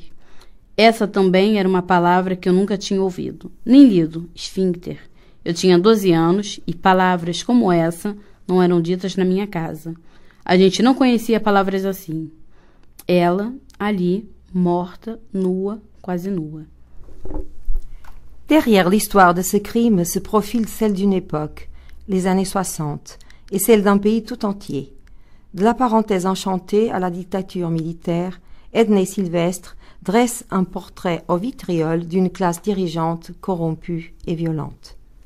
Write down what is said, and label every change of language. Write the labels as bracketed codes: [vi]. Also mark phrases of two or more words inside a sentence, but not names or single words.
[pt] Essa também era uma palavra que eu nunca tinha ouvido, nem lido, esfíncter. Eu tinha 12 anos e palavras como essa não eram ditas na minha casa. A gente não conhecia palavras assim. Ela, ali, morta, nua, quase nua. [fr] Derrière l'histoire de ce crime se profile celle d'une époque, les années 60, et celle d'un pays tout entier. De la parenthèse enchantée à la dictature militaire, Edney Sylvestre dresse un portrait au vitriol d'une classe dirigeante corrompue et violente.